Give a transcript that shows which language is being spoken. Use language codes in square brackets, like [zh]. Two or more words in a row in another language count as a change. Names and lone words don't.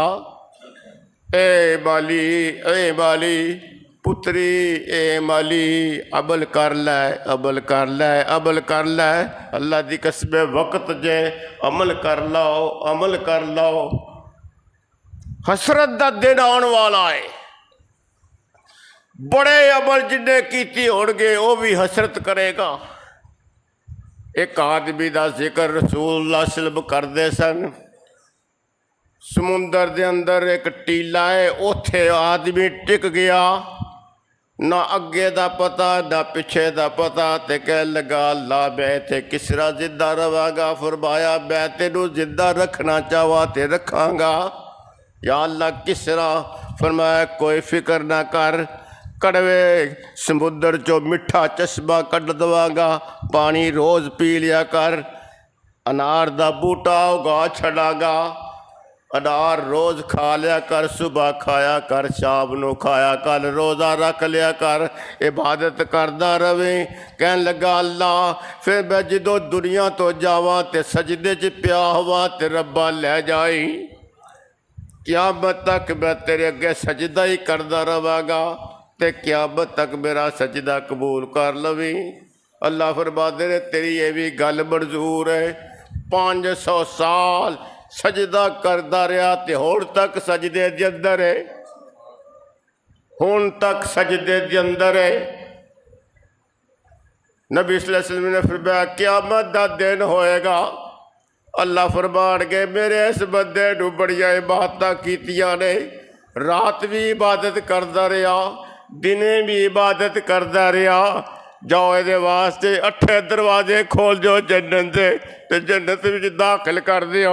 [pa] اے مالی پتری، اے مالی عمل کر لے، عمل کر لے، عمل کر لے، اللہ دی قسم وقت جے، عمل کر لو، عمل کر لو۔ حسرت دا دن آن والا ہے، بڑے عمل جنہیں کیتی ہونگے وہ بھی حسرت کرے گا۔ ایک آدمی دا ذکر رسول اللہ صلی اللہ علیہ وسلم کردے سن، سمندر دے اندر ایک ٹیلا ہے، اوتھے آدمی ٹک گیا، نہ اگے دا پتہ نہ پیچھے دا پتہ، تے کہنے لگا اللہ میں تے کس طرح زندہ رہاں گا، فرمایا میں تینوں زندہ رکھنا چاہوا تے رکھاں گا، یا اللہ کس طرح، فرمایا کوئی فکر نہ کر، کڑوے سمندر چو مٹھا چشمہ کڈ دواں گا، پانی روز پی لیا کر، انار دا بوٹا اگا چھڑا گا، انار روز کھا لیا کر، صبح کھایا کر، شام نو کھایا کر، روزہ رکھ لیا کر، عبادت کردہ رویں۔ کہنے لگا اللہ پھر میں جدو دنیا تو جاواں تے سجدے چ پیا ہوا تے ربا لے جائی، قیامت تک میں تیرے اگے سجدہ ہی کردہ رہاں گا تے قیامت تک میرا سجدہ قبول کر لویں۔ اللہ فرماتے ہیں تیری یہ بھی گل منظور ہے، 500 سال سجدہ کرتا رہا تے ہن تک سجدے دے اندر ہے، ہن تک سجدے دے اندر ہے. نبی صلی اللہ علیہ وسلم نے فرمایا قیامت دا دن ہوئے گا، اللہ فرمان کے میرے اس بندے نوں بڑیاں عبادتاں کیتیاں نے، رات بھی عبادت کرتا رہا، دنے بھی عبادت کرتا رہا، جاؤ یے واسطے 8 دروازے کھول دو جنت دے تے جنت وچ داخل کر دیو.